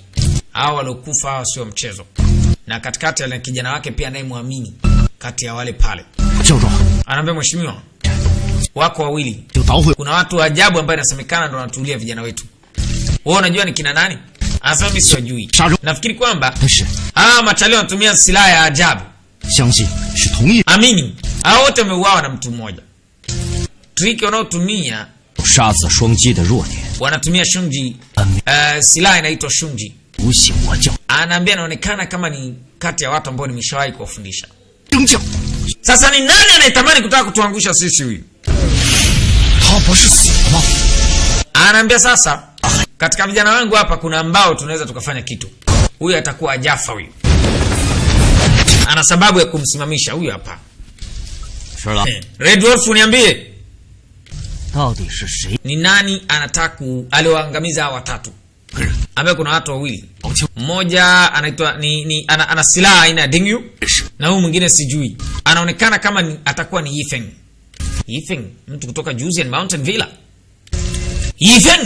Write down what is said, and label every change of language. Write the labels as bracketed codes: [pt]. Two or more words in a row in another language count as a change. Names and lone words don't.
[sw] Hao waliokufa hao sio mchezo. Na katikati ya kijana wake pia naye muamini kati ya wale pale. [zh] 教授， [sw] Anaambia mheshimiwa, wako wawili. [zh] 就捣毁。 [sw] Kuna watu wa ajabu ambao inasemekana ndio wanatulia vijana wetu. Wewe unajua ni kina nani? Anasema mimi sijui. Nafikiri kwamba [zh] 是， [sw] machalio wanatumia silaha ya ajabu. [zh] 相信是同一 [sw] Amini, hao wote wameuawa na mtu mmoja. Trick wanaotumia [zh] 杀死双击的弱点， [sw] wanatumia shunji. Silaha inaitwa shunji. [zh] 不信我教 [sw] Anaambia anaonekana kama ni kati ya watu ambao nimeshawahi kuwafundisha. [zh] 真教。 [sw] Sasa ni nani anayetamani kutaka kutuangusha sisi huyu? [zh] 他不是死了吗？ [sw] Anaambia sasa katika vijana wangu hapa kuna ambao tunaweza tukafanya kitu. Huyu atakuwa ajafa huyu. Ana sababu ya kumsimamisha huyu hapa. [zh] 是了， [sw] Red Wolf niambie. [zh] 到底是谁？ [sw] Ni nani anataka aliwaangamiza hawa watatu? Ambaye kuna watu wawili. Mmoja anaitwa ana silaha aina ya Dingyu na huyu mwingine sijui. Anaonekana kama atakuwa ni Yifeng. Yifeng, mtu kutoka Juzian Mountain Villa. Yifeng!